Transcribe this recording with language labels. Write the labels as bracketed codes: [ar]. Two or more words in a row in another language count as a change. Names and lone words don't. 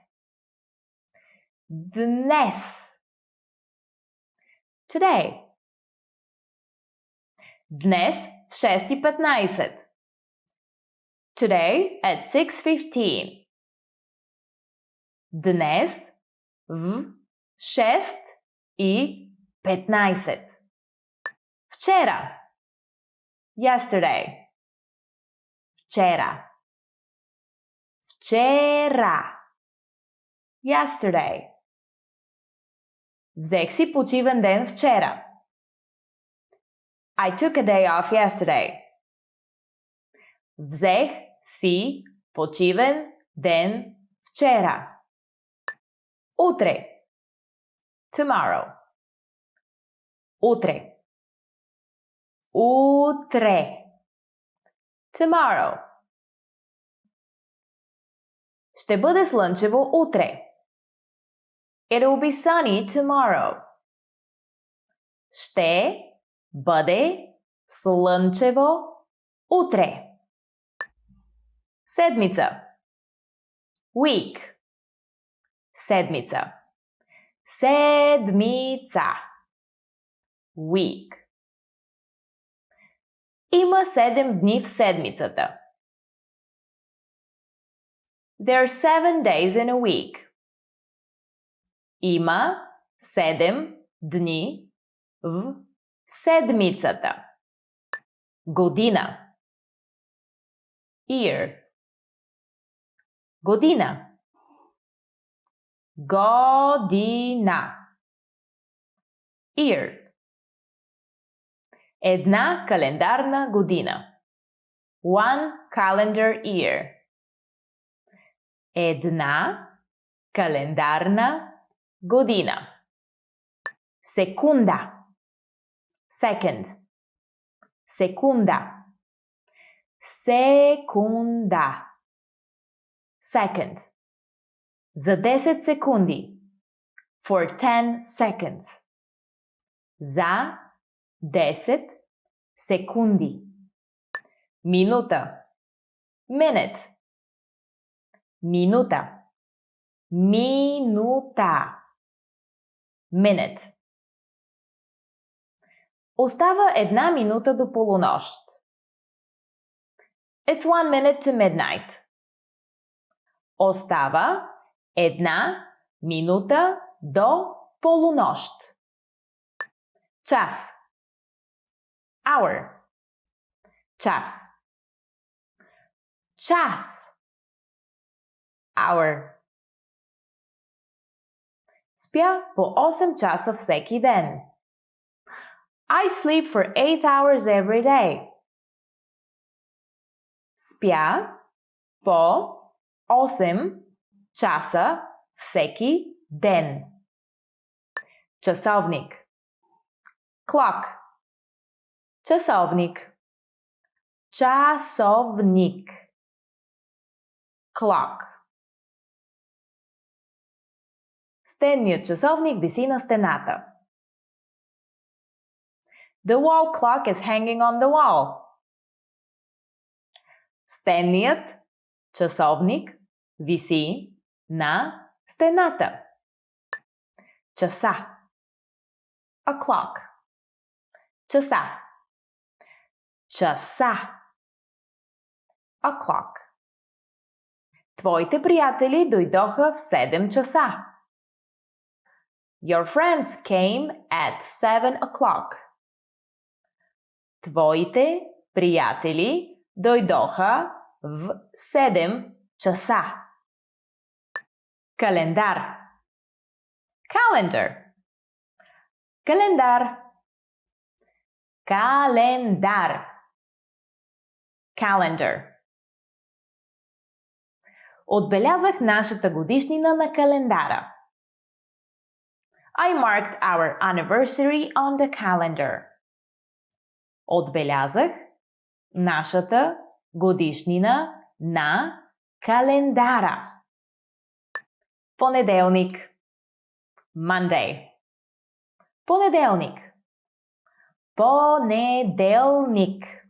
[bg] Dnes. Today. Dnes в 6:15. [en] Today at 6:15. [bg] Dnes в 6:15. Вчера. Yesterday. Вчера. Вчера. [en] Yesterday. [bg] Взех си почивен ден вчера. [en] I took a day off yesterday. [bg] Взех си почивен ден вчера. Утре. Tomorrow. Утре. Утре. Tomorrow. Ще бъде слънчево утре. [en] It will be sunny tomorrow. [bg] Ще бъде слънчево утре. Седмица. Week. Седмица. Седмица. Week. Има 7 дни в седмицата. [en] There are 7 days in a week. [bg] Има 7 дни в седмицата. Година. Year. Година. Година. [en] Year. [bg] Една календарна година. [en] One calendar year. [bg] Една календарна година. Секунда. Second. Секунда. Секунда. Second. За 10 секунди. [en] For 10 seconds. [bg] За 10 секунди. Минута. Minute. Минута. Минута. [en] Minute. [bg] Остава 1 минута до полунощ. [en] It's 1 minute to midnight. [bg] Остава 1 минута до полунощ. Час. Hour. Час. Час. Hour. Спя по 8 часа всеки ден. [en] I sleep for 8 hours every day. [bg] Спя по 8 часа всеки ден. Часовник. Clock. Часовник. Часовник. [en] Clock. [bg] Стенният часовник виси на стената. [en] The wall clock is hanging on the wall. [bg] Стенният часовник виси на стената. [en] Часа. A clock. [bg] Часа. Часа. [en] A clock. [bg] Твоите приятели дойдоха в 7 часа. [en] Your friends came at 7 o'clock. [bg] Твоите приятели дойдоха в 7 часа. Календар. Calendar. Календар. Календар. [en] Calendar. [bg] Отбелязах нашата годишнина на календара. [en] I marked our anniversary on the calendar. [bg] Отбелязах нашата годишнина на календара. Понеделник. Monday. Понеделник. Понеделник.